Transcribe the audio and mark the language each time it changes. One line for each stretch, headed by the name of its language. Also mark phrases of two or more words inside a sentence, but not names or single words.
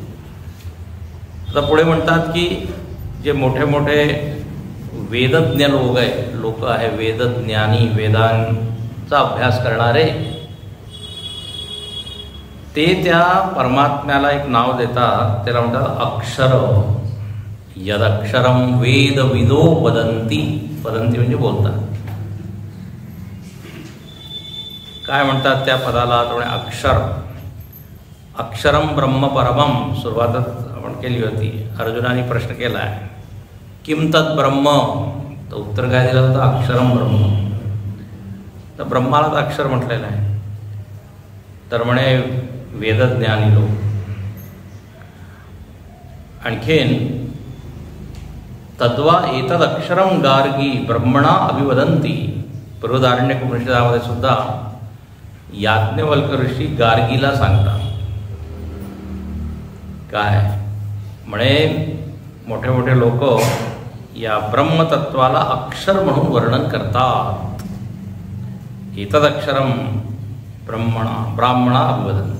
Marathi: आता पुढे म्हणतात की जे मोठे मोठे वेदज्ञ लोक आहे, वेदज्ञानी, वेदांचा अभ्यास करणारे, ते त्या परमात्म्याला एक नाव देतात, त्याला म्हणतात अक्षर.
Sanskrit: यदक्षरम वेद विदो वदंती.
Marathi: वदंती म्हणजे बोलतात. काय म्हणतात त्या पदाला? अक्षर.
Sanskrit: अक्षरम ब्रह्म परमम.
Marathi: सुरुवातच आपण केली होती. अर्जुनाने प्रश्न केला आहे,
Sanskrit: किम तत् ब्रह्म?
Marathi: तर उत्तर काय दिलं होतं?
Sanskrit: अक्षरम ब्रह्म.
Marathi: तर ब्रह्माला तर अक्षर म्हटलेलं आहे. तर म्हणे वेदज्ञानी लोक.
Sanskrit: आणखीन तद्वा एतदक्षरम गार्गी ब्रह्मणा अभिवदंती.
Marathi: बृहदारण्यक उपनिषदामध्ये सुद्धा याज्ञवल्क ऋषी गार्गीला सांगतात काय म्हणे, मोठे मोठे लोक या ब्रह्मतत्वाला अक्षर म्हणून वर्णन करतात.
Sanskrit: एतदक्षरम ब्राह्मणा अभिवदंती.